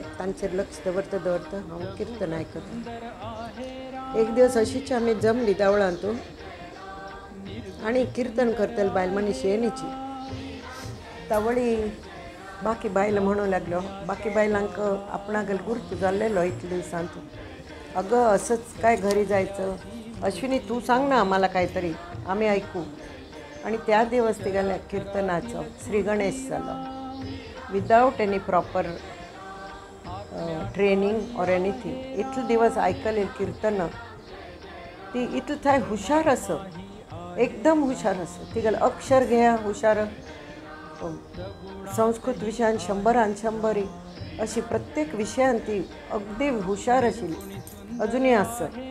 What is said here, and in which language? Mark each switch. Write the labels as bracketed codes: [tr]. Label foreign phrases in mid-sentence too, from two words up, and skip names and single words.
[kok] तांचेर लक्ष दवरता हांव किर्तन आयकतां. एक दिवस अशीच आमी जमलीं देवळांतून आनी कीर्तन करतली बायल मनीस येयनीची. तावळी बाकी बायल म्हणूं लागलो, बाकी बायलांक आपणागेल गुर्त जाल्लेलो इतल्या दिवसांत. [mr] अगं असंच काय घरी जायचं? अश्विनी तू सांग ना आम्हाला काहीतरी, आम्ही ऐकू. आणि त्या दिवस [kok] तिगेल्या कीर्तनाचो श्री गणेश जालो. [en] Without any proper training or anything. [kok] इतले दिवस आयकलेली कीर्तनां ती इतलें थंय हुशार आसा, एकदम हुशार आसा. तिगेलें अक्षर घेया हुशार, संस्कृत विशयान 100 अशी प्रत्येक विशयान ती अगदी हुशार आशिल्ली, अजुनूय आसा.